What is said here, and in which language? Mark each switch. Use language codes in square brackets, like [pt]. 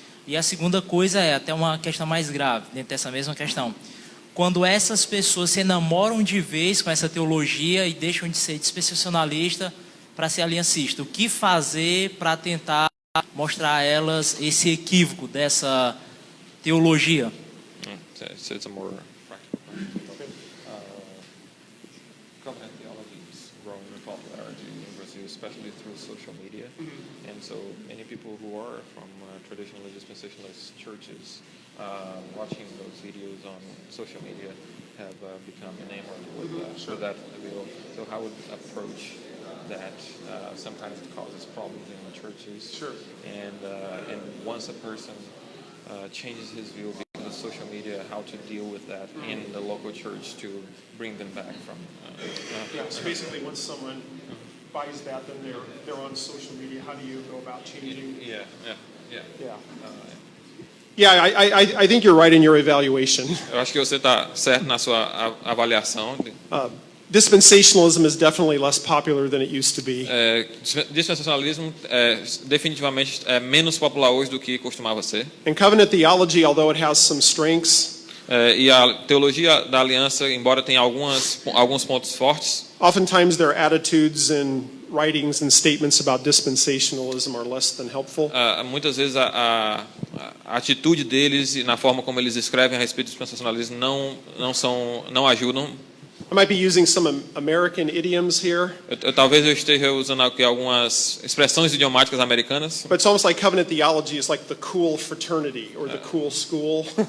[pt] E a segunda coisa é até uma questão mais grave dentro dessa mesma questão. Quando essas pessoas se enamoram de vez com essa teologia e deixam de ser dispensacionalista, para ser aliancista? O que fazer para tentar mostrar a elas esse equívoco dessa teologia? [en] So it's a more practical question. Covenant theology is growing in popularity in Brazil, especially through social media. And so many people who are from traditional dispensationalist churches watching those videos on social media have become enamored with that view. So how would approach that? Sometimes it causes problems in the churches. Sure. And once a person changes his view because of social media, how to deal with that in the local church to bring them back from. Yeah, so basically once someone buys that, then they're on social media. How do you go about changing? Yeah. Yeah. Yeah, I think you're right in your evaluation. [pt] Eu acho que você está certo na sua avaliação. [en] Dispensationalism is definitely less popular than it used to be. [pt] Dispensacionalismo definitivamente é menos popular hoje do que costumava ser. [en] And covenant theology, although it has some strengths, [pt] E a teologia da aliança, embora tenha alguns pontos fortes, [en] oftentimes their attitudes and writings and statements about dispensationalism are less than helpful. [pt] muitas vezes a atitude deles e na forma como eles escrevem a respeito do dispensacionalismo não ajudam. [en] I might be using some American idioms here, [pt] Talvez eu esteja usando aqui algumas expressões idiomáticas americanas. [en] but it's almost like covenant theology is like the cool fraternity or the cool school.